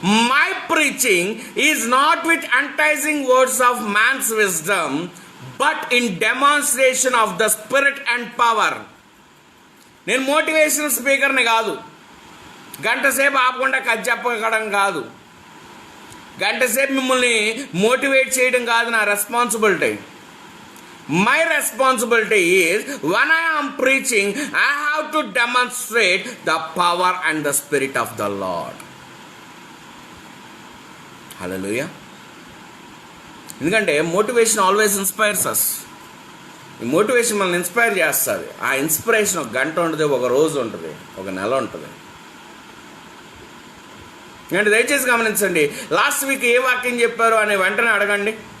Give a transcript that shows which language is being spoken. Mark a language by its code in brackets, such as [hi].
[en] My preaching is not with enticing words of man's wisdom but in demonstration of the spirit and power. [te] నేను motivational స్పీకర్ని కాదు, గంట సేపు ఆపకుండా కథ చెప్పడం కాదు, గంట సేపు మిమ్మల్ని మోటివేట్ చేయడం కాదు నా responsibility. [en] My responsibility is when I am preaching, I have to demonstrate the power and the spirit of the Lord. [te] హల్లెలూయా. ఎందుకంటే [en] Motivation always inspires us. [te] ఈ మోటివేషన్ మనల్ని ఇన్స్పైర్ చేస్తుంది. ఆ ఇన్స్పిరేషన్ ఒక గంట ఉంటుంది, ఒక రోజు ఉంటుంది, ఒక నెల ఉంటుంది. అంటే దయచేసి గమనించండి, లాస్ట్ వీక్ ఏ వాక్యం చెప్పారు అనే వెంటనే అడగండి.